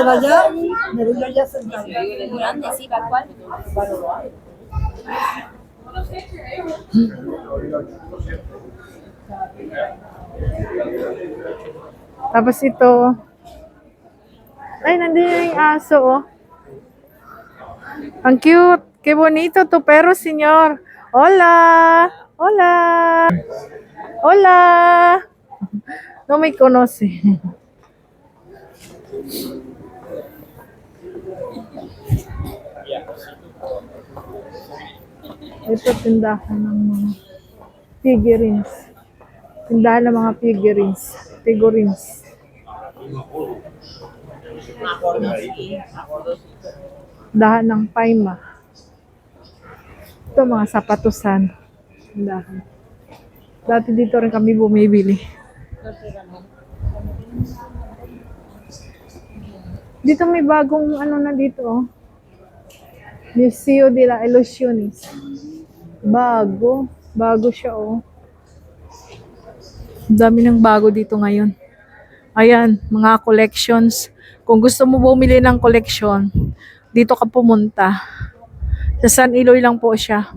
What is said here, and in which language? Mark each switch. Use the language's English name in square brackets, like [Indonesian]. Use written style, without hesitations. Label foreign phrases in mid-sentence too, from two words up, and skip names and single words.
[Filipino] Tapos ito. Ay, nandiyan yung aso, oh. Ang cute. [Spanish] Qué bonito tu perro, señor. Hola. Hola. Hola. No me conoce. [Filipino] Ito tindahan ng mga figurines. Tindahan ng mga figurines. Figurines. Tindahan ng paima. Ito mga sapatusan. Tindahan. Dati dito rin kami bumibili. Dito may bagong ano na dito, oh. Museo de la Ilusiones. Bago. Bago siya, oh. Ang dami ng bago dito ngayon. Ayan, mga collections. Kung gusto mo bumili ng collection, dito ka pumunta. Sa San Iloy lang po siya.